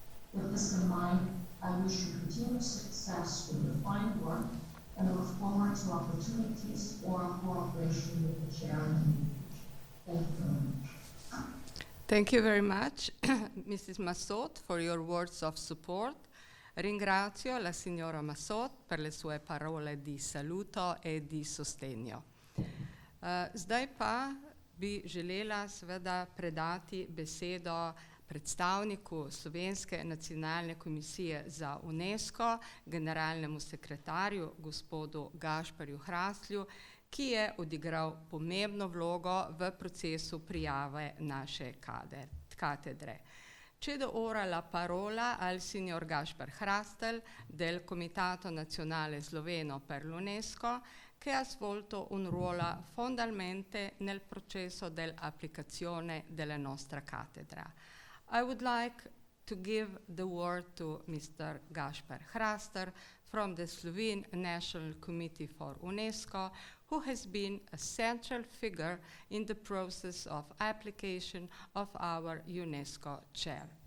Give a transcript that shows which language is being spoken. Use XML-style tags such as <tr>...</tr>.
<en>With this in mind, I wish you continued success with your fine work and look forward to opportunities for our cooperation with the Chair and the Thank you very much. Thank you very much, Mrs. Massot, for your words of support.</en> <it>Ringrazio la signora Massot per le sue parole di saluto e di sostegno.</it> <sl>Zdaj pa bi želela seveda predati besedo predstavniku Slovenske nacionalne komisije za UNESCO, generalnemu sekretarju, gospodu Gašperju Hrastlju, ki je odigral pomembno vlogo v procesu prijave naše katedre.</sl> <it>Cedo ora la parola al signor Gašper Hrastelj del Comitato Nazionale Sloveno per l'UNESCO, che ha svolto un ruolo fondamentalmente nel processo dell'applicazione della nostra cattedra.</it> <en>I would like to give the word to Mr. Gašper Hrastelj from the Slovene National Committee for UNESCO, who has been a central figure in the process of application of our UNESCO Chair.</en>